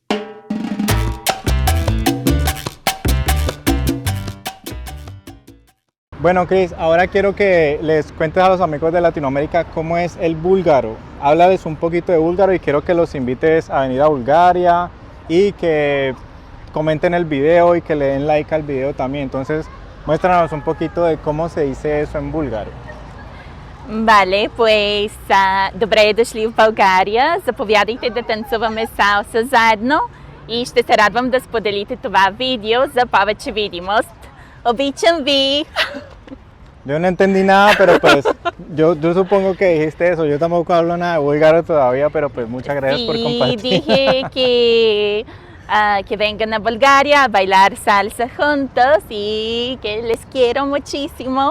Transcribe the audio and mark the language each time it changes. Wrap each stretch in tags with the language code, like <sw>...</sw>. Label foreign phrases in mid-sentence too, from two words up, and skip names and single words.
<es>Bueno, Cris, ahora quiero que les cuentes a los amigos de Latinoamérica cómo es el búlgaro. Háblales un poquito de búlgaro y quiero que los invites a venir a Bulgaria y que comenten el video y que le den like al video también. Entonces, muéstranos un poquito de cómo se dice eso en búlgaro. Vale, pues</es> <bg>добре дошли в България. Заповядайте да танцуваме салса заедно и ще се радвам да споделите това видео за повече видимост. Обичам ви!</bg> <es>Yo no entendí nada, pero pues yo supongo que dijiste eso. Yo tampoco hablo nada de búlgaro todavía, pero pues muchas gracias por Sí, compartir. dije que vengan a Bulgaria a bailar salsa juntos y que les quiero muchísimo.</es>